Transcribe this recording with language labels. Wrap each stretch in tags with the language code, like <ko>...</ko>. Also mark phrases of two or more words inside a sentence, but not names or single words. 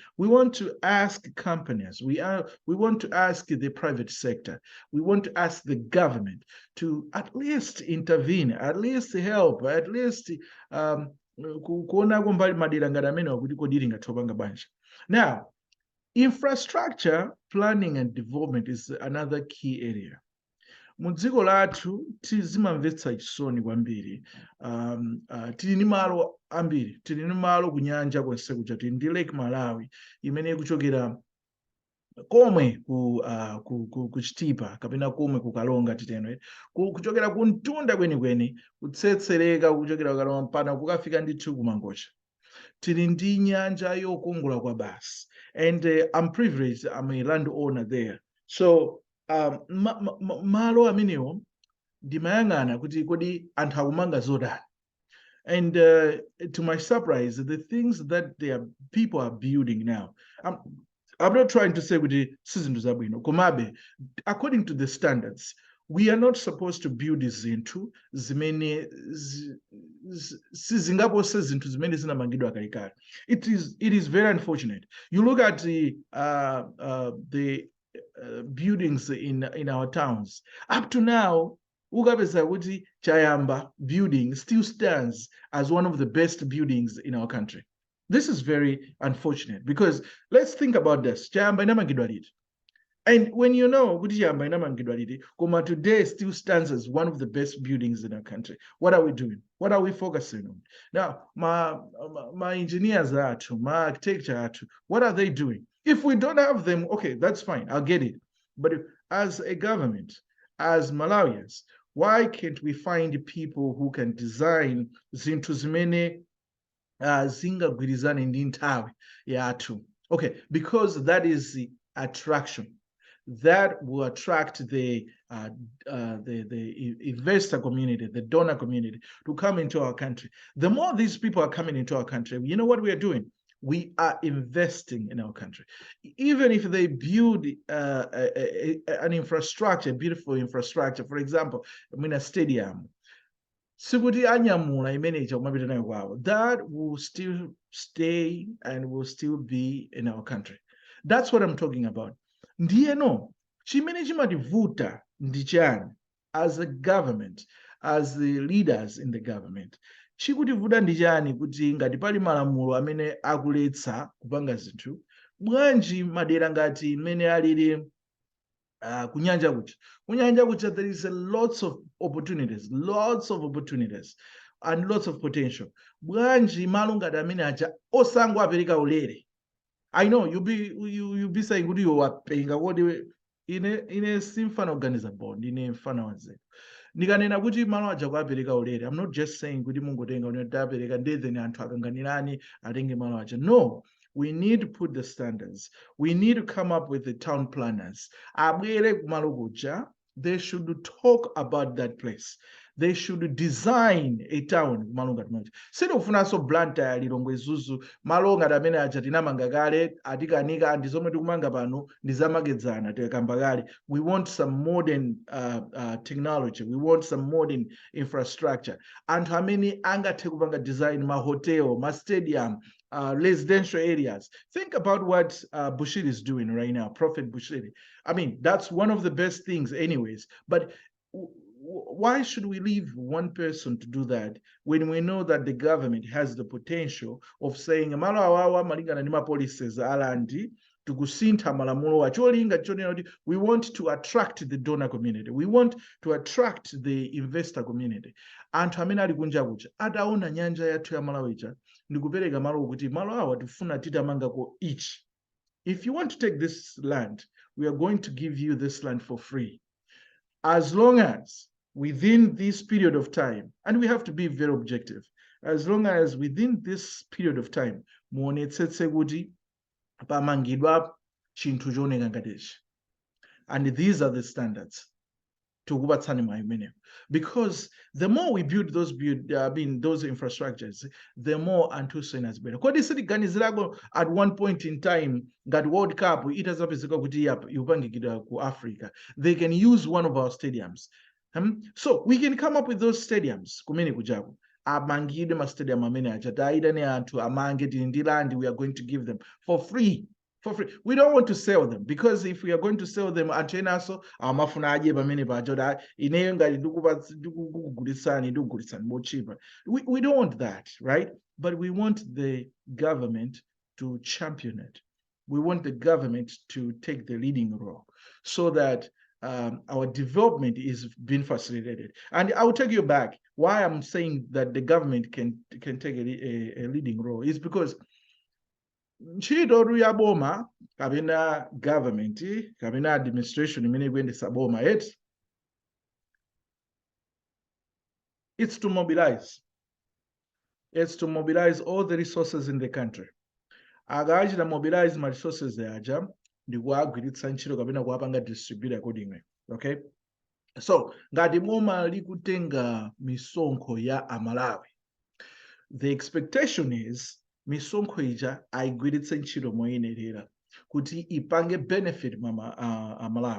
<en>We want to ask companies, we want to ask the private sector, we want to ask the government to at least intervene, at least help, at least now, infrastructure planning and development is another key area.</en> <ny>Mudziko lathu tizimamvetsa chisoni kwambiri. Tili ni malo ambiri, tili ni malo kunyanja kwense kuja, tili ndi Lake Malawi imene kuchokera komwe ku Chitipa kapena komwe ku Kalonga titeno, kuchokera ku Mtunda kwenikweni kutsetsereka kuchokera Kalonga mpaka kukafika ndithu ku Mangocha. Tili ndi nyanja yokongola kwa basi,</ny> <en>and I'm privileged, I'm a landowner there.</en> <ny>So malo amenewo ndimayang'ana kuti kodi anthu akumanga zotani.</ny> <en>And to my surprise, the things that people are building now, I'm not trying to say</en> <ny>kuti sizinthu zabwino, komabe</ny> <en>according to the standards, we are not supposed to build</en> <ny>zinthu zimene sizingapose zinthu zimene zinamangidwa kalekale.</ny> <en>It is very unfortunate. You look at the buildings in our towns. Up to now,</en> <ny>ukapeza kuti</ny> <en>Chayamba building still stands as one of the best buildings in our country. This is very unfortunate, because let's think about this.</en> <ny>Chayamba inamangidwa liti.</ny> <en>And when you know</en> <ny>kuti Chayamba inamangidwa liti, koma</ny> <en>today still stands as one of the best buildings in our country, what are we doing? What are we focusing on? Now, my engineers athu, my architecture athu, what are they doing? If we don't have them, okay, that's fine, I'll get it. But as a government, as Malawians, why can't we find people who can design</en> <ny>zinthu zimene zingagwirizane ndi nthawi yathu?</ny> <en>Okay, because that is the attraction. That will attract the investor community, the donor community to come into our country. The more these people are coming into our country, you know what we are doing? We are investing in our country. Even if they build an infrastructure, beautiful infrastructure, for example, I mean a stadium,</en> <ny>sikuti anyamula imeneja kumapita nayo kwawo,</ny> <en>that will still stay and will still be in our country. That's what I'm talking about.</en> <ny>Ndiyeno chimene chimativuta ndi chani?</ny> <en>as a government, as the leaders in the government,</en> <ny>chikutivuta ndi chani kuti ngati pali malamulo amene akuletsa kupanga zinthu, bwanji madera ngati imene alili kunyanja kucha,</ny> <en>there is lots of opportunities and lots of potential.</en> <ny>Bwanji malo ngati amene aja osango apereka ulere.</ny> <en>I know you'll be saying</en> <ny>kuti iwo wapenga kodi ine simfana</ny> <en>organizer board</en> <ny>ine mfana wanzeru. Ndikanena kuti malo aja kuapereka ulere,</ny> <en>I'm not just saying</en> <ny>kuti mungotenga unoti apereka then anthu akanganirani atenge malo aja.</ny> <en>No, we need to put the standards. We need to come up with the town planners.</en> <ny>Abwere kumalo kuja,</ny> <en>they should talk about that place. They should design a town</en> <ny>kumalo ngati manje. Sindikufunanso Blantyre Lilongwe Zuzu malo ngati amene aja tinamanga kale atikanika ndi zomwe tikumanga pano ndi zamakedzana tekamba kale.</ny> <en>We want some modern technology. We want some modern infrastructure.</en> <ny>Anthu amene angathe kupanga design ma hotel, ma stadium,</ny> <en>residential areas. Think about what Bushiri is doing right now, Prophet Bushiri. I mean, that's one of the best things anyways, but why should we leave one person to do that when we know that the government has the potential of saying</en> <ny>malo awawa malingana ndi ma policies alandi tikusintha malamulo acholinga chonena kuti</ny> <en>we want to attract the donor community, we want to attract the investor community.</en> <ny>Anthu amene ali kunja kuja ataona nyanja yathu ya Malawi ija ndikupereka malo kuti malo awa tifuna titamangako each.</ny> <en>If you want to take this land, we are going to give you this land for free, as long as within this period of time, and we have to be very objective, as long as within this period of time</en> <ny>muonetsetse kuti pamangidwa chinthu chooneka ngatichi,</ny> <en>and these are the standards</en> <ny>tikupatsani mwa imeneyo.</ny> <en>Because the more we build those infrastructures, the more</en> <ny>anthu ena</ny> <en>is better.</en> <ny>Kodi sitiganizirako</ny> <en>at one point in time</en> <ny>ngati World Cup itazapezeka kuti ikupangikidwa ku Africa,</ny> <en>they can use one of our stadiums. So we can come up with those stadiums</en> <ny>kumene kujaku amangidwe ma stadium amene aja taitane anthu amange ndi</ny> <en>land, we are going to give them for free. We don't want to sell them, because if we are going to sell them,</en> <ny>anthu enaso amafuna aje pamene paja ineyo ngati ndikugulitsani</ny> <en>more cheaper. We don't want that, right? But we want the government to champion it. We want the government to take the leading role so that our development is being facilitated. And I will take you back. Why I'm saying that the government can take a leading role is because</en> <ny>ntchito ya boma kapena government kapena administration imene ikuyendetsa boma yeti,</ny> <en>it's to mobilize. It's to mobilize all the resources in the country.</en> <ny>Akachita mobilize ma resources aja ndi kuagwiritsa ntchito kapena kuapanga distribute accordingly. Okay, so ngati boma likutenga misonkho ya Amalawi,</ny> <en>the expectation is</en> <ny>misonkho ija aigwiritse ntchito moyenerera kuti ipange benefit Amalawi.</ny>